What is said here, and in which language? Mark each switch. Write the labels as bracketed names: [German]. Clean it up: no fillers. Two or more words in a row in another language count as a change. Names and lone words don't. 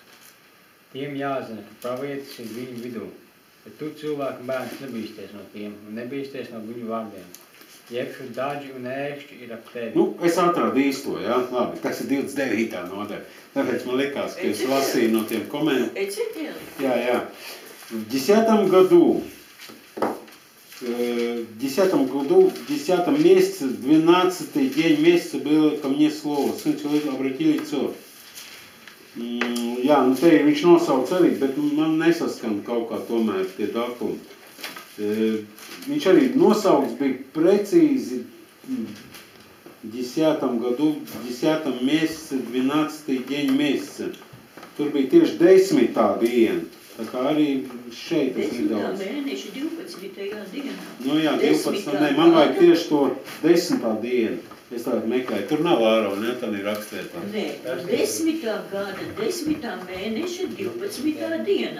[Latvian] Tiem jāzina, ka pravietis ir viņu vidū, bet tu cilvēku bērns nebīsties no tiem un nebīsties no viņu vārdiem. Jebšu daži un ēkšķi ir ap tevi. Nu, es atradu īsto, jā, labi, tas ir 29. nodaļa. Tāpēc man likās, ka es lasīju no tiem komentāriem. Jā. [Russian] В 10 году, в 10 месяце, 12-й день месяца было ко мне слово. Сын человека, обрати лицо. [Latvian] Jā, nu te viņš nosauc arī, bet man nesaskan kaut kā tomēr tie datumi. Viņš arī nosauks bija precīzi [Russian] 10 году, в 10 месяце, 12-й день месяца. [Latvian] Tur bija tieši 10. diena. Tā kā arī šeit tas nedaudz. 10. mēneša 12. dienā. Nu jā, 12. Nē, man vajag tieši to 10. dienu. Es tādu meklēju. Tur nav ārona, ne? Tā ir rakstētā. Nē, 10. gada 10. mēneša 12. dienā.